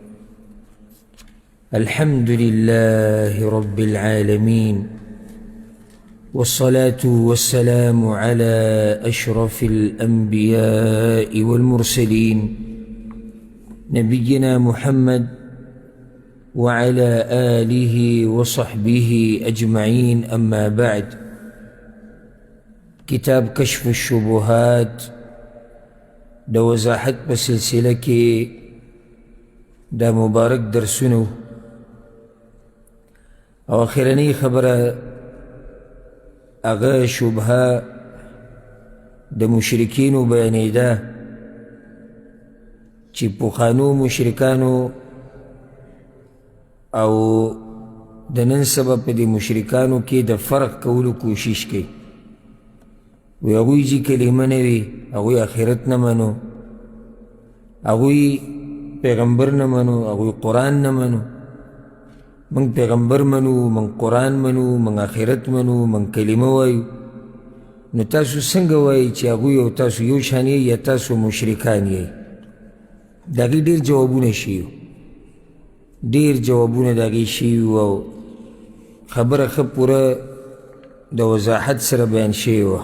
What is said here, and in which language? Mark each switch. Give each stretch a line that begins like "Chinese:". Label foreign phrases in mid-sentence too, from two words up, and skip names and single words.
Arabic: الحمد لله رب العالمين، والصلاة والسلام على أشرف الأنبياء والمرسلين نبينا محمد وعلى آله وصحبه أجمعين. أما بعد،
Pashto: کتاب کشف الشبهات دا وضاحت په سلسله کې دا مبارک درسونو او اخرنی خبره هغه شبهه د مشرکینو بیانېده چې پخوانو مشرکانو او د نن سبا په دې مشرکانو کې د فرق کولو کوشش کوي. وی اغوی جی کلمه نوی، اغوی آخرت نمانو، اغوی پیغمبر نمانو، اغوی قرآن نمانو. من پیغمبر منو، من قرآن منو، من آخرت منو، من کلمه وایو. نو تاسو څنګه وایي چې اغوی او تاسو یو شان یې یا تاسو مشرکان یې؟ د هغې ډېر جوابونه شوي، ډېر جوابونه د هغې شوي او خبره ښه پوره د وضاحت سره بیان شوې وه.